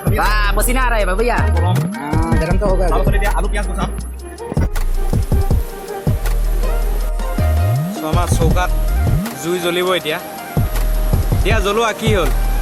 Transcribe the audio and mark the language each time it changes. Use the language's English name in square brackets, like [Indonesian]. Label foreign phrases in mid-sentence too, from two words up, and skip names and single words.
[Hindi] पसीना आ रहा है भैया [Assamese] গৰম [Hindi] गरम तो होगा [Assamese] তাৰপাছত এতিয়া আলু পিঁয়াজ গুচাম চ' আমাৰ চৌকাত জুই জ্বলিব এতিয়া জ্বলোৱা কি হ'ল